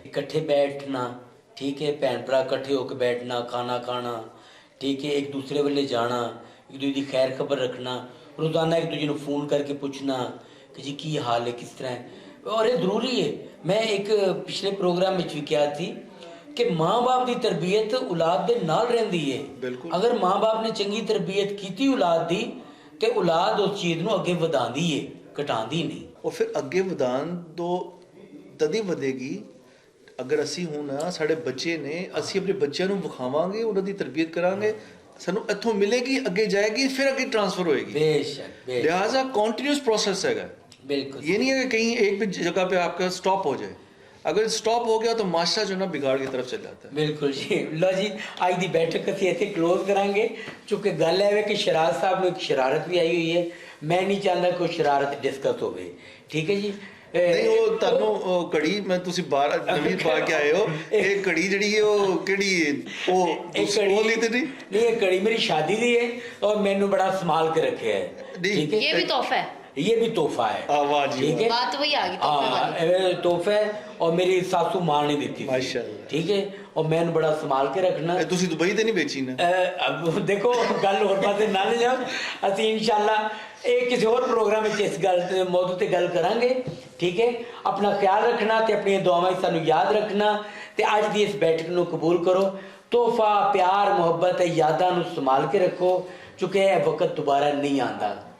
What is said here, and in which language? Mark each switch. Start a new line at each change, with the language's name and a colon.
Urdu: اکٹھے بیٹھنا، ٹھیک ہے، بہن بھرا اکٹھے ہو کے بیٹھنا، کھانا کھانا، ٹھیک ہے، ایک دوسرے والے جانا، ایک دوسرے کی خیر خبر رکھنا، روزانہ ایک دوسرے کو فون کر کے پوچھنا کہ
Punjabi: جی کی حال ہے،
Urdu: کس طرح ہے. اور یہ ضروری ہے. میں ایک پچھلے پروگرام میں بھی کیا تھی کہ ماں باپ کی تربیت
Punjabi: اولاد دے نال رہندی ہے. اگر ماں باپ نے چنگی تربیت کیتی اولاد دی تے اولاد اس چیز نو اگے وداندی ہے، گھٹاندی نہیں. اور پھر اگے ودان تو تدی ودے گی اگر اسی ہوں نا، ساڑے بچے نے، اسی اپنے بچوں نو وکھاواں گے، انہاں دی تربیت کران گے، سانو اتھوں ملے گی، اگے جائے گی، پھر اگے ٹرانسفر ہوئے گی.
Urdu: بے شک. لہٰذا کنٹینیوس پروسیس ہے گا. بالکل. یہ نہیں ہے کہ کہیں ایک بھی جگہ پہ آپ کا سٹاپ ہو جائے. اگر سٹاپ ہو گیا تو معاشرہ جو ہے نا بگاڑ کی طرف چل جاتا ہے. بالکل جی.
Punjabi: لو جی، آج دی بیٹھک اسی ایتھے کلوز کریں گے.
Urdu: چونکہ گل ہے کہ شراز صاحب نے ایک شرارت بھی آئی ہوئی ہے. میں نہیں چاہتا کوئی شرارت ڈسکس ہوئے. ٹھیک ہے جی.
Punjabi: نہیں وہ تانوں کڑی میں تسی بار نویں پا کے آئے ہو، یہ کڑی جڑی ہے وہ کیڑی ہے؟ وہ لی تے نہیں؟
Urdu: نہیں، یہ کڑی میری شادی دی ہے اور میں نے بڑا سنبھال کے رکھے ہے. ٹھیک ہے، یہ بھی تحفہ ہے، یہ بھی تحفہ ہے. ٹھیک ہے، بات وہی آ گئی، تحفہ ہے. اور میری ساسو ماں نے دیتی ماشاءاللہ. ٹھیک ہے، اور میں نے بڑا سنبھال کے رکھنا.
Punjabi: تسی دبئی تے نہیں بیچی نا؟ اب دیکھو گل اور پاسے نہ لے جاؤ. اسی انشاءاللہ ایک کسی اور پروگرام میں اس گل موضوع تے گل کریں گے. ٹھیک ہے، اپنا خیال رکھنا تے اپنی دعاواں سانو یاد رکھنا تے اج دی اس بیٹھک نو قبول کرو. تحفہ، پیار، محبت، یاداں نو سنبھال کے رکھو، چونکہ یہ وقت دوبارہ نہیں آندا.